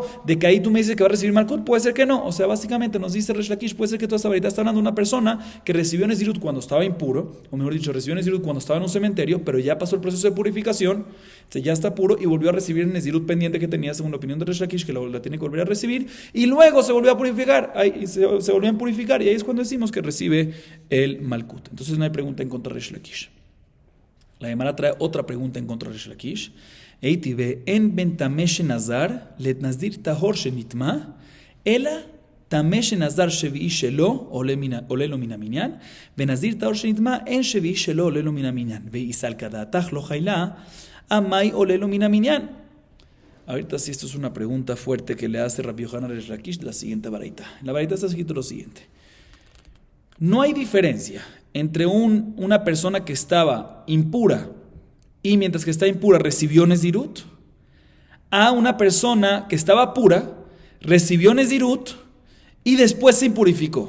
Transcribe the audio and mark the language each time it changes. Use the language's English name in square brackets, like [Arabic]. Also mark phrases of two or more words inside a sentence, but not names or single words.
[Spanish] De que ahí tú me dices que va a recibir malkut, puede ser que no. O sea, básicamente nos dice Resh Lakish, puede ser que toda esta verdad está hablando de una persona que recibió Nezirut cuando estaba impuro, o mejor dicho, recibió Nezirut cuando estaba en un cementerio, pero ya pasó el proceso de purificación, ya está puro y volvió a recibir el Nezirut pendiente que tenía, según la opinión de Resh Lakish, que la tiene que volver a recibir, y luego se volvió a purificar, se volvió a purificar, y ahí es cuando decimos que recibe el malkut. Entonces no hay pregunta en contra de Resh Lakish. La Gemara trae otra pregunta en contra de Resh Lakish. [Hebrew] איתיביה אין בין טמא נזר לנזיר טהור שנטמא אלא טמא נזר שביעי שלו עולה לו מן המניין ובנזיר טהור שנטמא אין שביעי שלו עולה לו מן המניין [Aramaic] ve'isal kadatach lo hayla amay [Hebrew] עולה לו מן המניין. [Spanish] Ahorita sí, esto es una pregunta fuerte que le hace Rabbi Yohanan a Resh Lakish, la siguiente baraita. En la baraita está escrito lo siguiente: no hay diferencia entre una persona que estaba impura y mientras que está impura recibió Nezirut, a una persona que estaba pura, recibió Nezirut y después se impurificó.